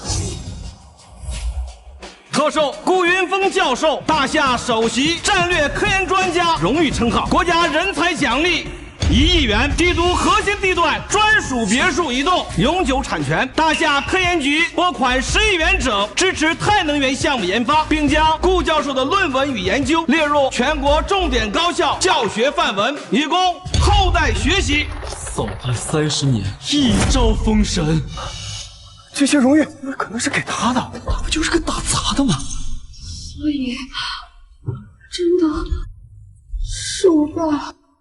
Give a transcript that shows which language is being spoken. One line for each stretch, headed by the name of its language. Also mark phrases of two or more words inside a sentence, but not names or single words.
Chinese: 特授顾云峰教授大夏首席戰略科研專家榮譽稱號，國家人才獎勵1億元，帝都核心地段專屬別墅1棟，永久產權。大夏科研局撥款10億元整，支持太能源項目研發，並將顧教授的論文與研究列入全國重點高校教學範文，以供後代學習。掃地30年，一朝封神。这些荣譽可能是給他的，他不就是個打雜的嗎？所以，真的是我爸。